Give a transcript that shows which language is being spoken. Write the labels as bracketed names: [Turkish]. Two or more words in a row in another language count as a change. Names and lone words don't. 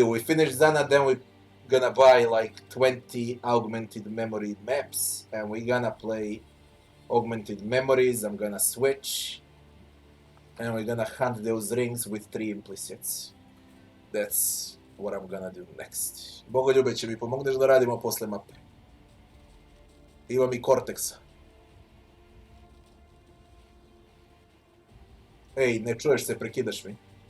[English] We finish Zana, then we gonna buy like 20 augmented memory maps, and we gonna play augmented memories. I'm gonna switch, and we're gonna hunt those rings with 3 implicits. That's what I'm gonna do next. [Serbian] Bogoljube, će mi pomogneš da radimo posle mape? Imam i Cortexa. Ej, ne čuješ se, prekidaš mi.